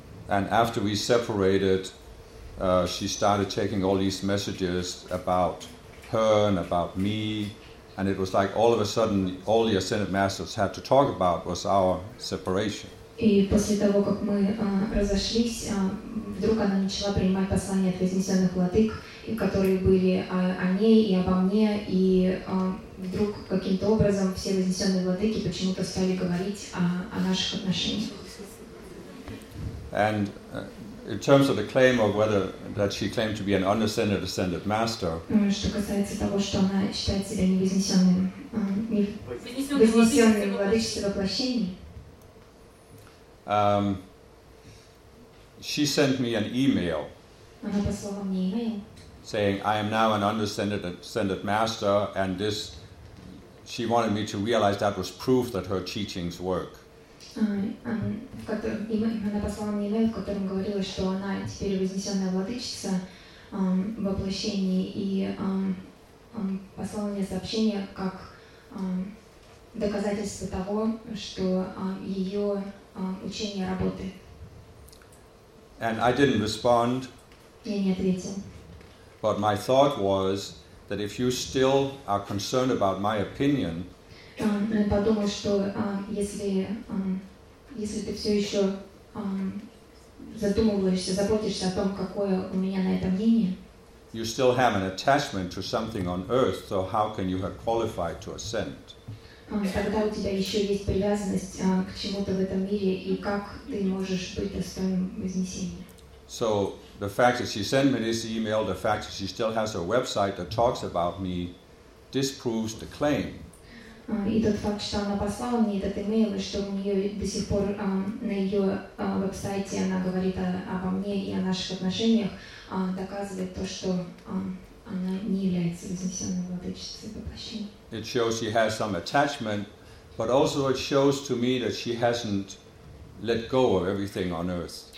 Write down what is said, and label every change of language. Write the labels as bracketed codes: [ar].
[en] And after we separated, she started taking all these messages about her and about me. And it was like all of a sudden, all the ascended masters had to talk about was our separation. [ru] И после того, как мы разошлись, вдруг она начала принимать послания от вознесенных владык, которые были о ней и обо мне, и вдруг каким-то образом все вознесенные владыки почему-то стали говорить о наших отношениях. [en] And in terms of the claim of whether that she claimed to be an unascended ascended master. [ru] Что касается того, что она считает себя невознесенным, владычество воплощений. [en] She sent me an email. [ru] Она послала мне email. [en] Saying I am now an unascended ascended master, and this, she wanted me to realize that was proof that her teachings work. [ru] Она послала мне email, в котором говорила, что она теперь вознесенная владычица воплощении, и послала мне сообщение как доказательство того, что ее учение работает. [en] And I didn't respond. [ru] Я не ответил. [en] But my thought was that if you still are concerned about my opinion. [ru] Я подумал, что если ты все еще задумываешься, заботишься о том, какое у меня на это мнение. [en] You still have an attachment to something on earth, so how can you have qualified to ascend? [ru] Тогда у тебя еще есть привязанность к чему-то в этом мире, и как ты можешь быть достойным вознесения? [en] So the fact that she sent me this email, the fact that she still has her website that talks about me, disproves the claim. [ru] И тот факт, что она послала мне этот email, и что у нее до сих пор на ее веб-сайте она говорит обо мне и о наших отношениях, доказывает то, что она не является вознесенной владычицей воплощения. [en] It shows she has some attachment, but also it shows to me that she hasn't let go of everything on earth.